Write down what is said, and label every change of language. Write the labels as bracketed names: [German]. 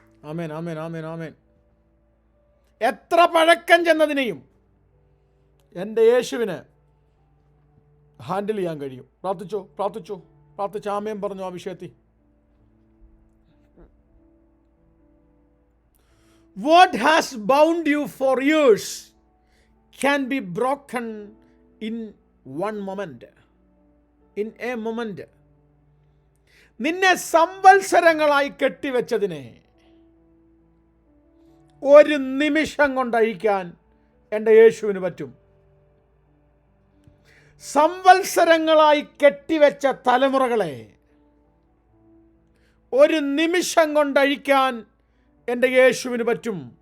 [Malayalam] ആമേൻ, ആമേൻ, ആമേൻ, ആമേൻ. എത്ര പഴക്കം ചെന്നതിനെയും എൻ്റെ യേശുവിന് ഹാൻഡിൽ ചെയ്യാൻ കഴിയും. പ്രാർത്ഥിച്ചോ, പ്രാർത്ഥിച്ചോ, പ്രാർത്ഥിച്ച് ആമേൻ പറഞ്ഞു ആ വിഷയത്തിൽ. [English] What has bound you for years can be broken in one moment. In a moment. [Malayalam] നിന്നെ സംവത്സരങ്ങളായി കെട്ടിവെച്ചതിനെ ഒരു നിമിഷം കൊണ്ടഴിക്കാൻ എൻ്റെ യേശുവിന് പറ്റും. സംവത്സരങ്ങളായി കെട്ടിവെച്ച തലമുറകളെ ഒരു നിമിഷം കൊണ്ടഴിക്കാൻ എൻ്റെ യേശുവിന് പറ്റും.